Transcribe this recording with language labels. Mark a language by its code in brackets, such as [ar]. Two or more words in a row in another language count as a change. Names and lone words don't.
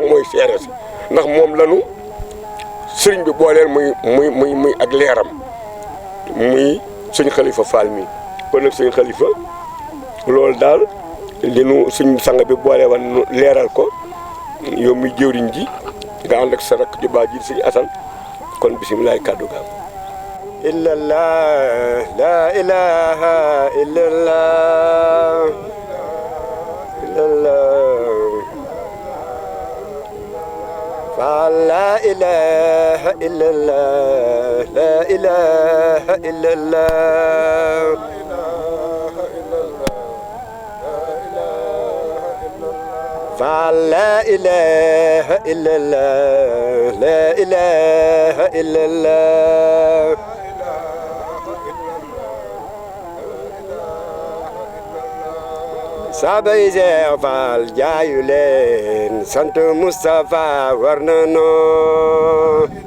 [wo] mooy seere si ndax moom lanu sëriñ bi booleel muy ak leeram muy suñ xalifa Fall mii kon nag suñ xalifa loolu daal li nu suñ sang bi boole wan leeral ko yow muy jëwriñ ji nga ànd ak sa rakk ju baax ji suñu asan kon bisimilaay kàddu gaam [ar] إلا الله لا إله إلا الله إلا الله فلا إله إلا الله لا إله إلا الله فلا إله إلا الله لا إله إلا الله [wo] saabay Seex Faal jaayu leen sant Mustafa war na noo